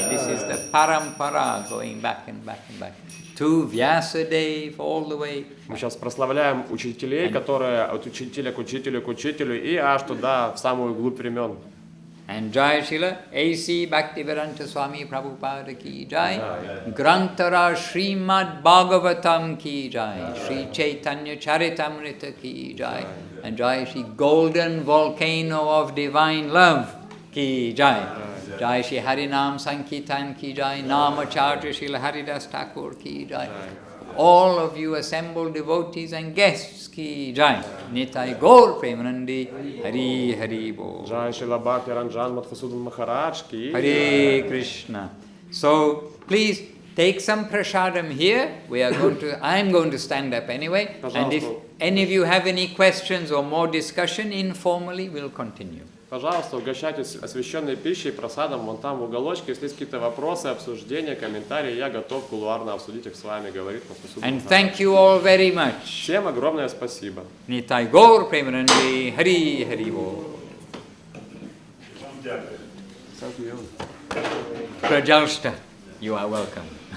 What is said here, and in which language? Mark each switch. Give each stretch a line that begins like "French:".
English: This is the parampara going back and back and back to Vyasadev all the way.
Russian: Мы сейчас прославляем учителей, которые от учителя к учителю к учителю и аж туда, в самую глубь времен.
English: And Jai Srila A.C. Bhaktivedanta Swami Prabhupada Ki Jai, Grantara Srimad Bhagavatam Ki Jai, Sri Chaitanya Charitamrita Ki Jai, and Jai Shri Golden Volcano of Divine Love Ki Jai, Jai Shri Harinam Sankirtan Ki Jai, Namacharya Srila Haridas Thakur Ki Jai. All of you assembled devotees and guests Ki Jai. Nitai Gaur Premanandi Hari Hari Bol. Jai Srila Bhakti Ранджан Мадхусудан Махарадж Ki. Hare Krishna. So please take some prasadam here. I am going to stand up anyway. And if any of you have any questions or more discussion, informally we'll continue.
Russian: Пожалуйста, угощайтесь освященной пищей, просадом вон там в уголочке. Если есть какие-то вопросы, обсуждения, комментарии, я готов кулуарно обсудить их с вами, говорит Махараджем.
English: And thank you all very much.
Russian: Всем огромное спасибо.
English: Nitai Gaur Premanandi Hari Hari Bol. Prajalsta, you are welcome.